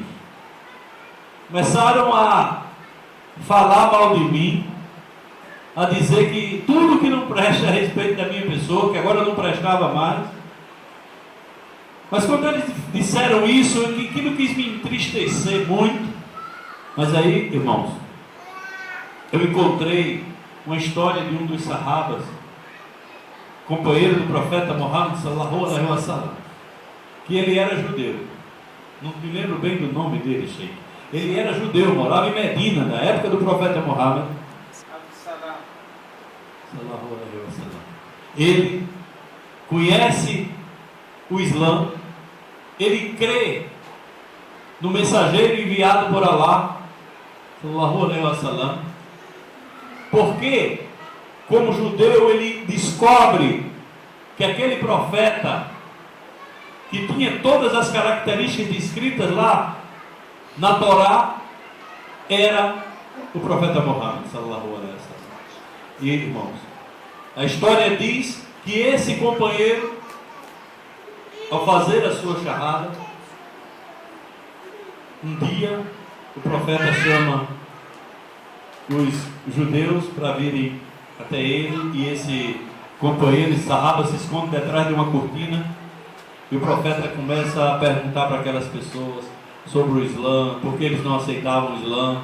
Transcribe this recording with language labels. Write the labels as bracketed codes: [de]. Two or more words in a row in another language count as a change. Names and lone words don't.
[pt] Começaram a falar mal de mim, a dizer que tudo que não presta a respeito da minha pessoa, que agora não prestava mais. Mas quando eles disseram isso, aquilo quis me entristecer muito. Mas aí, irmãos, eu encontrei uma história de um dos sahabas, companheiro do profeta Muhammad [ar] صلى الله عليه وسلم, [pt] que ele era judeu. não me lembro bem do nome dele, Sheikh. Ele era judeu, morava em Medina, na época do profeta Muhammad. Ele conhece o Islã, ele crê no mensageiro enviado por Allah, [ar] صلى الله عليه وسلم, [pt] porque, como judeu, ele descobre que aquele profeta, que tinha todas as características descritas lá na Torá, era o profeta Muhammad, [ar] صلى الله عليه وسلم. [pt] E, irmãos, a história diz que esse companheiro, ao fazer a sua shahada, um dia o profeta chama os judeus para virem até ele, e esse companheiro, esse sahaba, se esconde detrás de uma cortina, e o profeta começa a perguntar para aquelas pessoas sobre o Islã, porque eles não aceitavam o Islã.